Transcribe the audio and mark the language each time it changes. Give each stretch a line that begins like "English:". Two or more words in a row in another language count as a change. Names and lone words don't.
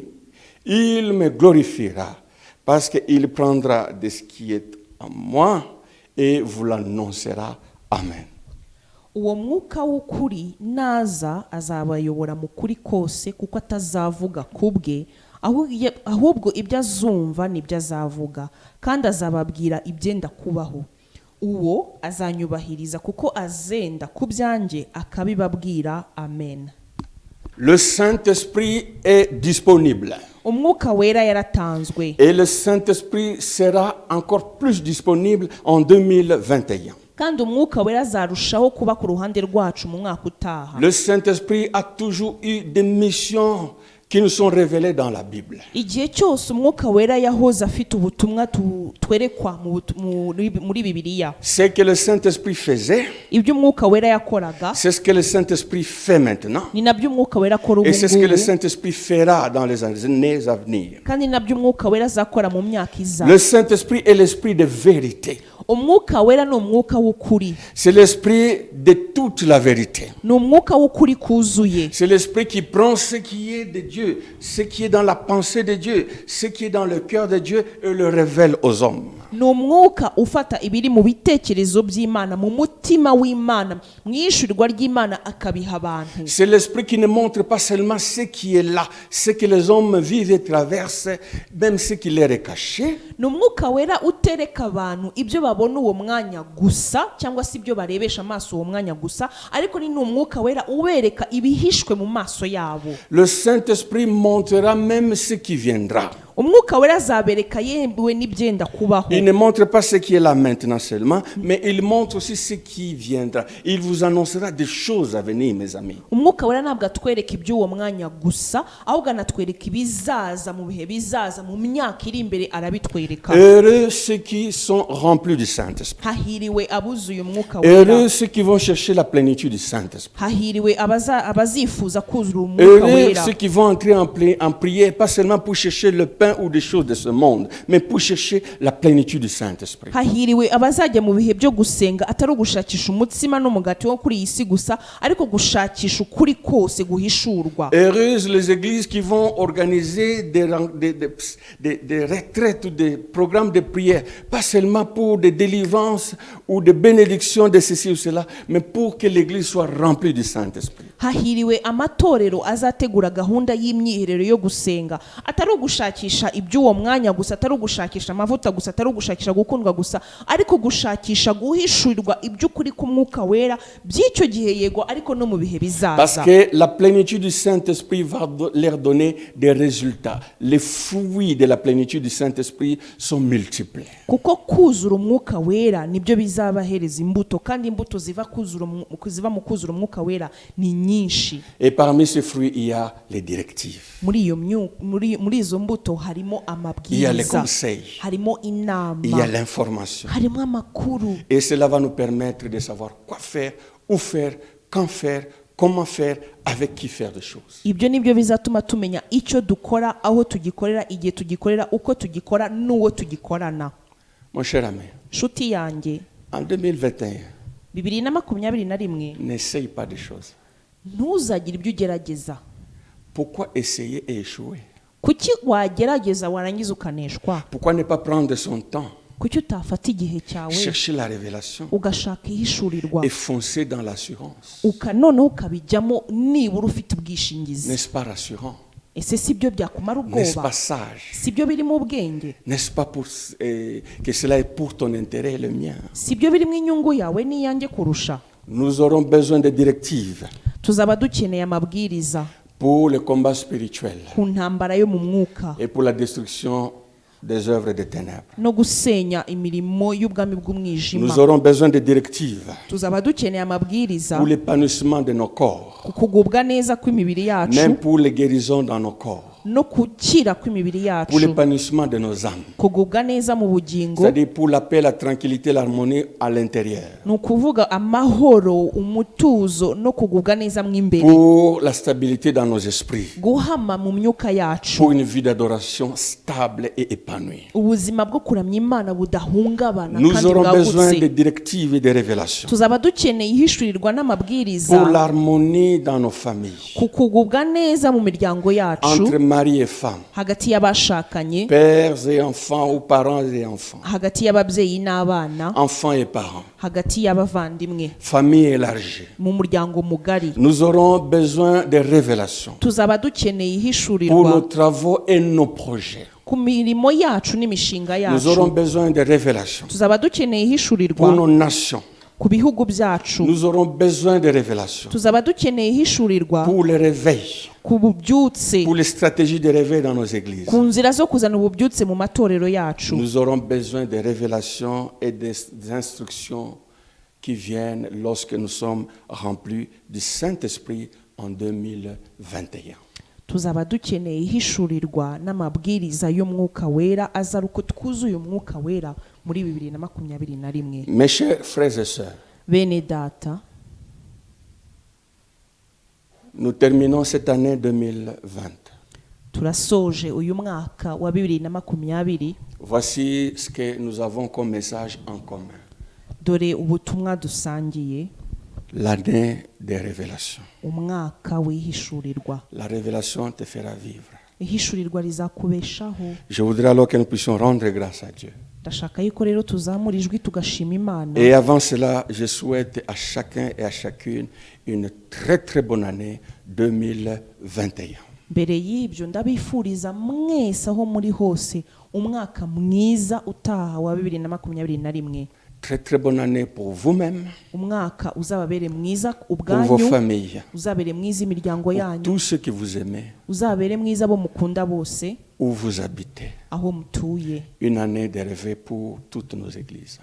French: Il me glorifiera parce qu'il prendra de ce qui est en moi et vous l'annoncera. Amen.
Kinyarwanda: uwo mwuka w'ukuri naza azabayobora mu kuri kose kuko atazavuga kubwe ahubwo ibyo azumva nibyo azavuga kandi azababwira ibyenda kubaho uwo azanyubahiriza kuko azenda ku byanjye akabibabwira. Amen.
French: Le Saint-Esprit est disponible.
Kinyarwanda: umwuka wera yaratanzwe
French: Et le Saint-Esprit sera encore plus disponible en 2021.
Kinyarwanda: kandi umwuka wera azarushaho kuba ku ruhande rwacu mu mwaka utaha.
French: Le Saint-Esprit a toujours eu des missions qui nous sont révélées dans la Bible.
Kinyarwanda: Igihe cyose umwuka wera yahoze afite ubutumwa twerekwa muri Bibiliya.
French: Ce que le Saint-Esprit faisait,
Kinyarwanda: Ibyo umwuka wera yakoraga
French: c'est ce que le Saint-Esprit fait maintenant.
Kinyarwanda: ni nabyo umwuka wera akora ubu
French: Et c'est ce que le
Kinyarwanda: ngubu,
French: Saint-Esprit fera dans les années à venir.
Kinyarwanda: kandi ni nabyo umwuka wera azakora mu myaka iza.
French: Le Saint-Esprit est l'esprit de vérité.
Kinyarwanda: Umwuka wera ni umwuka w'ukuri,
French: C'est l'esprit de toute la vérité.
Kinyarwanda: ni umwuka w'ukuri kuzuye.
French: C'est l'esprit qui prend ce qui est de Dieu, ce qui est dans la pensée de Dieu, ce qui est dans le cœur de Dieu et le révèle aux hommes.
Kinyarwanda: Ni umwuka ufata ibiri mu bitekerezo by'Imana, mu mutima w'Imana, mu ishurirwa ry'Imana akabiha abantu.
French: C'est l'esprit qui ne montre pas seulement ce qui est là, ce que les hommes vivent et traversent, même ce qui leur est caché.
Kinyarwanda: Ni umwuka wera utereka abantu ibyo babona uwo mwanya gusa, cyangwa se ibyo barebesha amaso uwo mwanya gusa, ariko ni umwuka wera ubereka ibihishwe mu maso yabo.
French: Le Saint-Esprit montrera même ce qui viendra.
Kinyarwanda: Umwuka wera azabereka yewe n'ibyenda kubaho.
French: Il ne montre pas ce qui est là maintenant seulement, mais il montre aussi ce qui viendra. Il vous annoncera des choses à venir, mes amis.
Kinyarwanda: Umwuka wera ntabwo atwereka iby'uwo mwanya gusa, ahubwo anatwereka ibizaza mu bihe bizaza, mu myaka iri imbere arabitwereka.
French: Heureux ceux qui sont remplis du Saint-Esprit.
Kinyarwanda: Hahiriwe abuzuye umwuka wera.
French: Heureux ceux qui vont chercher la plénitude du Saint-Esprit.
Kinyarwanda: Hahiriwe abazifuza kuzura umwuka
French: Heureux
Kinyarwanda: wera.
French: ceux qui vont entrer en prière, pas seulement pour chercher le pain ou des choses de ce monde, mais pour chercher la plénitude du Saint-Esprit.
Kinyarwanda: Hahiriwe abazajya mu bihe byo gusenga atari ugushakisha umutsima n'umugati wo kuri iyi si gusa, ariko gushakisha ukuri kose guhishurwa.
French: Heureuses les églises qui vont organiser des retraites ou des programmes de prière, pas seulement pour des délivrances ou des bénédictions de ceci ou cela, mais pour que l'église soit remplie du Saint-Esprit.
Kinyarwanda: Hahiriwe amatorero azategura gahunda y'imyiherero yo gusenga atari ugushakisha iby'uwo mwanya gusa, atari ugushakisha amavuta gusa, atari ugushakisha gukundwa gusa, ariko gushakisha guhishurirwa iby'ukuri k'umwuka wera by'icyo gihe yego, ariko no mu bihe bizaza.
French: Parce que la plénitude du Saint-Esprit va leur donner des résultats. Les fruits de la plénitude du Saint-Esprit sont multiples.
Kinyarwanda: Kuko kuzura umwuka wera nibyo bizabahereza imbuto, kandi imbuto ziva mu kuzura umwuka wera ni nyinshi.
French: Et parmi ces fruits, il y a les directives.
Kinyarwanda: Muri izo mbuto harimo
French: Il y a les
Kinyarwanda: amabwiriza,
French: conseils.
Kinyarwanda: harimo
French: Il y a
Kinyarwanda: inama,
French: l'information.
Kinyarwanda: harimo amakuru.
French: Et cela va nous permettre de savoir quoi faire, où faire, quand faire, comment faire, avec qui faire des choses.
Kinyarwanda: Ibyo nibyo bizatuma tumenya icyo dukora, aho tugikorera, igihe tugikorera, uko tugikora, n'uwo tugikorana.
French: Mon cher ami,
Kinyarwanda: Nshuti yanjye,
French: en 2021,
Kinyarwanda: 2021
French: n'essaye pas des choses.
Kinyarwanda: ntuzagire ibyo ugerageza.
French: Pourquoi essayer et échouer?
Kinyarwanda: Kuki wagerageza warangiza ukaneshwa?
French: Pourquoi ne pas prendre son temps,
Kinyarwanda: Kuki utafata igihe cyawe
French: chercher la révélation
Kinyarwanda: ugashaka ihishurirwa,
French: et foncer dans l'assurance?
Kinyarwanda: noneho ukabijyamo nibura ufite ubwishingizi?
French: N'est-ce pas rassurant?
Kinyarwanda: Ese si byo byakumara
French: N'est-ce
Kinyarwanda: ubwoba?
French: pas sage?
Kinyarwanda: Si byo biri mu bwenge?
French: N'est-ce pas que cela est pour ton intérêt et le mien?
Kinyarwanda: Si byo biri mu inyungu yawe n'iyanjye kurusha?
French: Nous aurons besoin de directives
Kinyarwanda: Tuzaba dukeneye amabwiriza
French: pour le combat spirituel
Kinyarwanda: ku ntambara yo mu mwuka
French: et pour la destruction des œuvres des ténèbres.
Kinyarwanda: no gusenya imirimo y'ubwami bw'umwijima.
French: Nous aurons besoin de directives
Kinyarwanda: Tuzaba dukeneye amabwiriza
French: pour l'épanouissement de nos corps,
Kinyarwanda: ku kugubwa neza kw'imibiri yacu,
French: même pour les guérisons dans nos corps,
Kinyarwanda: no gukira kw'imibiri
French: pour
Kinyarwanda: yacu,
French: l'épanouissement de nos âmes,
Kinyarwanda: kugubwa neza mu bugingo,
French: c'est-à-dire pour la paix, la tranquillité, l'harmonie à l'intérieur,
Kinyarwanda: ni ukuvuga amahoro, umutuzo no kugubwa neza mu imbere,
French: pour la stabilité dans nos esprits,
Kinyarwanda: guhama mu myuka yacu,
French: pour une vie d'adoration stable et épanouie.
Kinyarwanda: ubuzima bwo kuramya Imana budahungabana
French: Nous
Kinyarwanda: kandi
French: aurons besoin de
Kinyarwanda: bwagutse.
French: directives et de révélations
Kinyarwanda: Tuzaba dukeneye ihishurirwa n'amabwiriza
French: pour l'harmonie dans nos familles,
Kinyarwanda: ku kugubwa neza mu miryango yacu,
French: entre mari et femme,
Kinyarwanda: hagati y'abashakanye,
French: pères et enfants ou parents et enfants,
Kinyarwanda: hagati y'ababyeyi n'abana,
French: enfants et parents,
Kinyarwanda: hagati y'abavandimwe,
French: famille élargie.
Kinyarwanda: mu muryango mugari.
French: Nous aurons besoin de révélations
Kinyarwanda: Tuzaba dukeneye
French: pour nos
Kinyarwanda: ihishurirwa
French: travaux et nos projets.
Kinyarwanda: ku mirimo yacu n'imishinga
French: Nous aurons
Kinyarwanda: yacu.
French: besoin de révélations
Kinyarwanda: Tuzaba dukeneye
French: pour
Kinyarwanda: ihishurirwa
French: nos nations.
Kinyarwanda: ku bihugu byacu.
French: Nous aurons besoin de révélations
Kinyarwanda: Tuzaba dukeneye ihishurirwa
French: pour le réveil,
Kinyarwanda: ku bubyutse,
French: pour les stratégies de réveil dans nos églises.
Kinyarwanda: ku nzira zo kuzana ububyutse mu matorero yacu.
French: Nous aurons besoin de révélations et des instructions qui viennent lorsque nous sommes remplis du Saint-Esprit en 2021.
Kinyarwanda: tuzaba dukeneye ihishurirwa n'amabwiriza y'umwuka wera aza uko twuzuye umwuka wera muri 2021.
French: Mes chers frères et sœurs,
Kinyarwanda: bene data,
French: nous terminons cette année 2020.
Kinyarwanda: turasoje uyu mwaka wa 2020.
French: Voici ce que nous avons comme message en commun.
Kinyarwanda: Dore ubutumwa dusangiye,
French: L'année des révélations.
Kinyarwanda: umwaka w'ihishurirwa.
French: La révélation te fera vivre.
Kinyarwanda: Ihishurirwa rizakubeshaho.
French: Je voudrais alors que nous puissions rendre grâce à Dieu.
Kinyarwanda: Ndashaka yuko rero tuzamura ijwi tugashima Imana.
French: Et avant cela, je souhaite à chacun et à chacune une très très bonne année 2021.
Kinyarwanda: Mbere y'ibyo ndabifuriza mwese aho muri hose umwaka mwiza utaha wa 2021.
French: Très très bonne année pour vous-même,
Kinyarwanda: Umwaka uzababere mwiza
French: pour vos
Kinyarwanda: ubwanyu,
French: familles,
Kinyarwanda: uzabere mwiza imiryango
French: pour
Kinyarwanda: yanyu,
French: tous ceux que vous aimez,
Kinyarwanda: uzabere mwiza abo mukunda bose,
French: où vous habitez.
Kinyarwanda: aho mutuye.
French: Une année de réveil pour toutes nos églises.